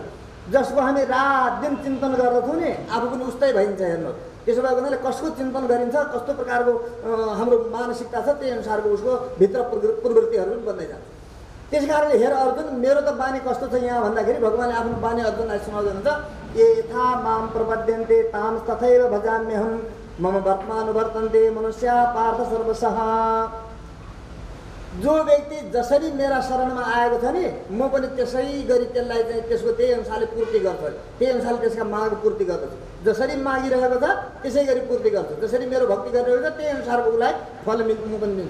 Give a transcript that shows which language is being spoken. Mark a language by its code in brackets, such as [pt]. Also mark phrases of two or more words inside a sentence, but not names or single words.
[ne] जसको हामी रात दिन चिन्तन गर्दछौँ नि आफू पनि उस्तै भइन्छ। हेर्नु, त्यसो भएको हुनाले कसको चिन्तन गरिन्छ, कस्तो प्रकारको हाम्रो मानसिकता छ, त्यही अनुसारको उसको भित्र प्रवृत्तिहरू पनि बन्दै जान्छ। त्यस कारणले हेर अर्जुन, मेरो त बानी कस्तो छ यहाँ भन्दाखेरि भगवान्ले आफ्नो बानी अर्जुनलाई सुनाउँनुहुन्छ। [sa] ये यथा माम प्रपद्यन्ते ताम तथैव भजाम्यहम्, मम वर्तमानुवर्तन्ते मनुष्या पार्थ सर्वशः। [ne] जो व्यक्ति जसरी मेरा शरणमा आएको छ नि म पनि त्यसै गरी त्यसलाई चाहिँ त्यसको त्यही अनुसारले पूर्ति गर्छु, त्यही अनुसारले त्यसका माग पूर्ति गर्दछु। जसरी मागिरहेको छ त्यसै गरी पूर्ति गर्छु, जसरी मेरो भक्ति गरिरहेको छ त्यही अनुसारको उसलाई फल म पनि दिन्छु।